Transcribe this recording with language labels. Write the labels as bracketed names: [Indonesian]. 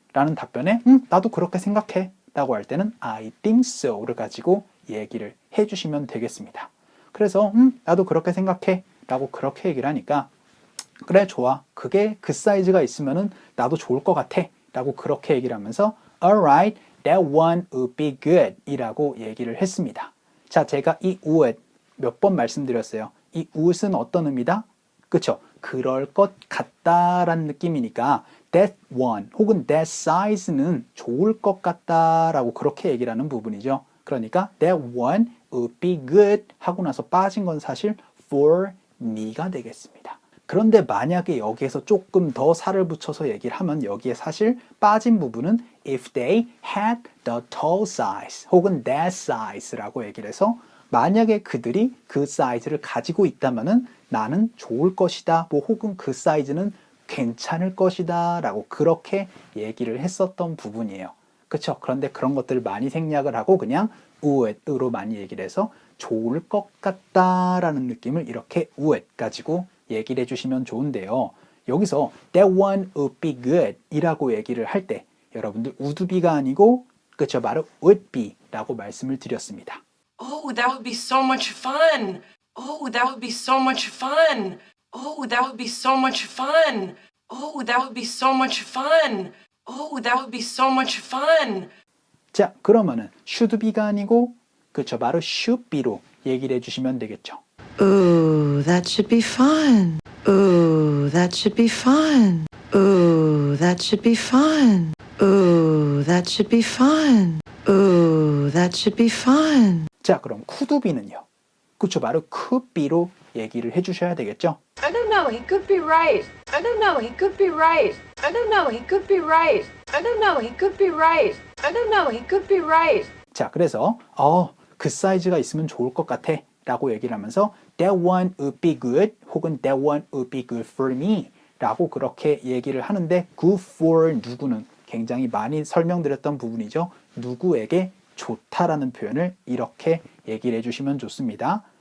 [Korean] 라는 답변에 나도 그렇게 생각해 라고 할 때는 [English] I think so [Korean] 를 가지고 얘기를 해주시면 되겠습니다. 그래서 나도 그렇게 생각해 라고 그렇게 얘기를 하니까 그래 좋아 그게 그 사이즈가 있으면은 나도 좋을 것 같아 라고 그렇게 얘기를 하면서 [English] Alright, that one would be good [Korean] 이라고 얘기를 했습니다. 자, 제가 이 would 몇 번 말씀드렸어요. 이 would은 어떤 의미다? 그쵸? 그럴 것 같다라는 느낌이니까 that one 혹은 that size는 좋을 것 같다라고 그렇게 얘기를 하는 부분이죠. 그러니까 [English] that one would be good [Korean] 하고 나서 빠진 건 사실 [English] for me [Korean] 가 되겠습니다. 그런데 만약에 여기에서 조금 더 살을 붙여서 얘기를 하면 여기에 사실 빠진 부분은 [English] if they had the tall size [Korean] 혹은 that size라고 얘기를 해서 만약에 그들이 그 사이즈를 가지고 있다면은 나는 좋을 것이다 뭐 혹은 그 사이즈는 괜찮을 것이다 라고 그렇게 얘기를 했었던 부분이에요. 그렇죠? 그런데 그런 것들을 많이 생략을 하고 그냥 would으로 많이 얘기를 해서 좋을 것 같다라는 느낌을 이렇게 would 가지고 얘기를 해주시면 좋은데요. 여기서 [English] that one would be good [Korean] 이라고 얘기를 할 때 여러분들 would be가 아니고 그쵸 바로 would be 라고 말씀을 드렸습니다. [English] Oh, that would be so much fun. Oh, that would be so much fun. Oh, that would be so much fun. Oh, that would be so much fun. Oh, that would be so much fun. [Korean] 자, 그러면은 should be가 아니고 그쵸 바로 should be로 얘기를 해주시면 되겠죠. [English] Ooh, that should be fun. Ooh, that should be fun. Ooh, that should be fun. Ooh, that should be fun. Ooh, that should be fun. [Korean] 자, 그럼 could be는요. 그쵸 바로 could be로 얘기를 해주셔야 되겠죠. [English] I don't know, he could be right. I don't know, he could be right. I don't know, he could be right. I don't know, he could be right. I don't know, he could be right. [Korean] 자, 그래서 그 사이즈가 있으면 좋을 것 같아 라고 얘기를 하면서 [English] that one would be good [Korean] 혹은 [English] that one would be good for me [Korean] 라고 그렇게 얘기를 하는데 good for 누구는 굉장히 많이 설명드렸던 부분이죠. 누구에게 좋다라는 표현을 이렇게 얘기를 해주시면 좋습니다.